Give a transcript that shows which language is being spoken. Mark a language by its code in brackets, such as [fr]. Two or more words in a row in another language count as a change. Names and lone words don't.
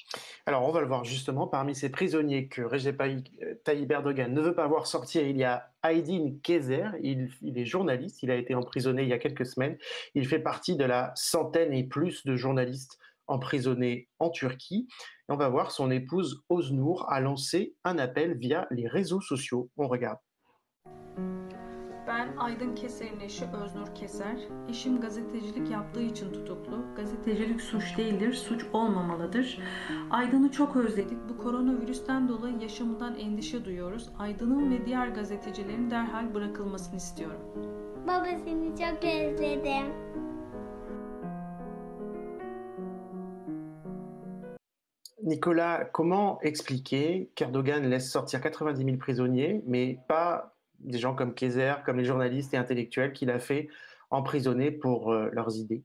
[fr] Alors, on va le voir justement. Parmi ces prisonniers que Recep Tayyip Erdogan ne veut pas voir sortir, il y a Aydin Keser. Il est journaliste. Il a été emprisonné il y a quelques semaines. Il fait partie de la centaine et plus de journalistes emprisonnés en Turquie. Et on va voir, son épouse Oznur a lancé un appel via les réseaux sociaux. On regarde. [tr] Ben Aydın Keser'in eşi Öznur Keser. Eşim gazetecilik yaptığı için tutuklu. Gazetecilik suç değildir, suç olmamalıdır. Aydın'ı çok özledik. Bu koronavirüsten dolayı yaşamından endişe duyuyoruz. Aydın'ın ve diğer gazetecilerin derhal bırakılmasını istiyorum. Baba seni çok özledim. [fr] Nicolas, comment expliquer qu'Erdogan laisse sortir 90 000 prisonniers, mais pas des gens comme Keser, comme les journalistes et intellectuels qu'il a fait emprisonner pour leurs idées?